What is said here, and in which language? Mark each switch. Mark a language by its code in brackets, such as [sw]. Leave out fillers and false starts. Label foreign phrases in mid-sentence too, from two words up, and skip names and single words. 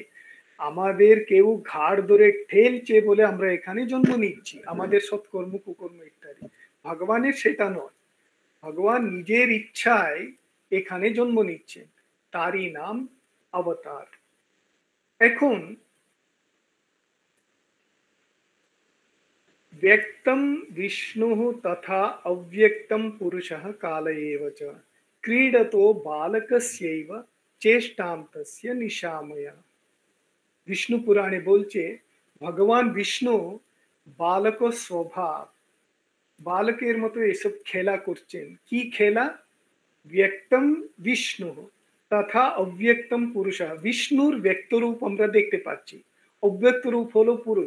[bn] আমাদের কেউ ঘাড় ধরে ঠেলছে বলে আমরা এখানে জন্ম নিচ্ছি, আমাদের সৎকর্ম কুকর্ম ইত্যাদি। ভগবানের সেটা নয়, ভগবান নিজের ইচ্ছায় এখানে জন্ম নিচ্ছেন, তারই নাম অবতার। [sa] এখন व्यक्तं विष्णुः तथा अव्यक्तं पुरुषः काल एव च क्रीडतो बालकस्यैव चेष्टां तस्य निशामय। [bn] विष्णु पुराणे বলছে ভগবান বিষ্ণু বালক স্বভাব, বালকের মতো এসব খেলা করছেন। কি খেলা? [sa] ব্যক্তম বিষ্ণু তথা অব্যক্তম পুরুষ, [bn] বিষ্ণুর ব্যক্ত রূপ আমরা দেখতে পাচ্ছি, অব্যক্ত রূপ হলো পুরুষ।